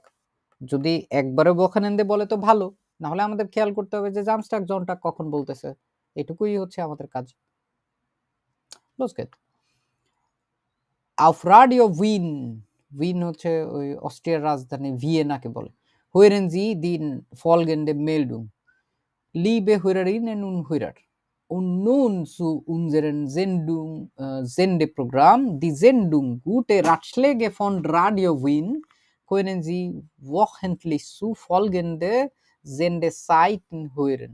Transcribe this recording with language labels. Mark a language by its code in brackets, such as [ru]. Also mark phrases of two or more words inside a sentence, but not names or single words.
[bn] যদি একবারে ওয়াখানেন্দে বলে তো ভালো, না হলে আমাদের খেয়াল করতে হবে যে [de] Samstag Sonntag [bn] কখন বলতেছে, এটুকুই হচ্ছে আমাদের কাজ। [de] Los geht's. Auf Radio Wien, [bn] Wien হচ্ছে ওই অস্ট্রিয়ার রাজধানী ভিয়েনাকে বলে। [de] Hören Sie die folgende Meldung. Liebe Hörerinnen und Hörer, und nun zu unserem Sendeprogramm, die Sendung Gute Ratschläge von Radio Wien können Sie wochentlich zu folgende Sendezeiten hören.